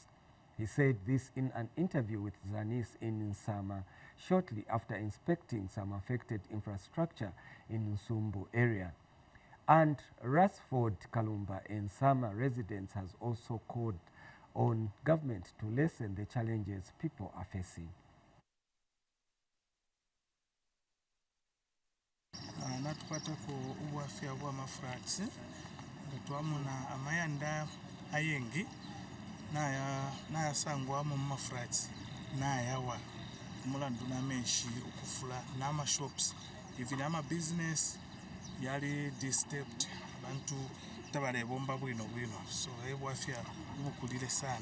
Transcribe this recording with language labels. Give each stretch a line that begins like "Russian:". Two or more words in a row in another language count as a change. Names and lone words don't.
English: He said this in an interview with Zanis in Nsama shortly after inspecting some affected infrastructure in Nsumbu area. And Rasford Kalumba in Nsama residents has also called on government to lessen the challenges people are facing.
Bemba: Natukwata ku ubwafya bwa mafrats twamuna amayanda ayengi naya sangwa mu mafrats nayawa mulandu namenshi okufula n'amashops
English: even business
Bemba: yali disturbed abantu tabalebomba bwino so ebwafya bukulire sana